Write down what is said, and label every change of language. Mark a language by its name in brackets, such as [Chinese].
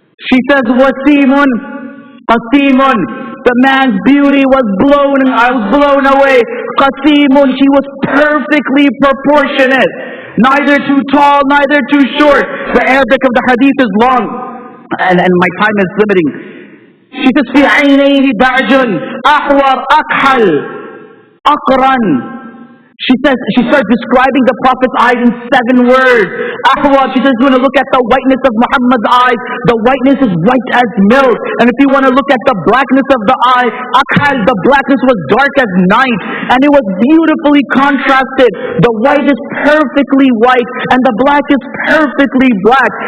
[English] She says, Wasimun Qasimun. The man's beauty was I was blown away. Qasimun, she was perfectly proportionate. Neither too tall, neither too short. The Arabic of the hadith is long. And my time is limiting. She says, [Arabic] في عينيه دعج أحور أكحل أقرن. [English] She starts describing the Prophet's eyes in 7 words. Ahwar, she says, you want to look at the whiteness of Muhammad's eyes. The whiteness is white as milk. And if you want to look at the blackness of the eye, Akhal, the blackness was dark as night. And it was beautifully contrasted. The white is perfectly white, and the black is perfectly black.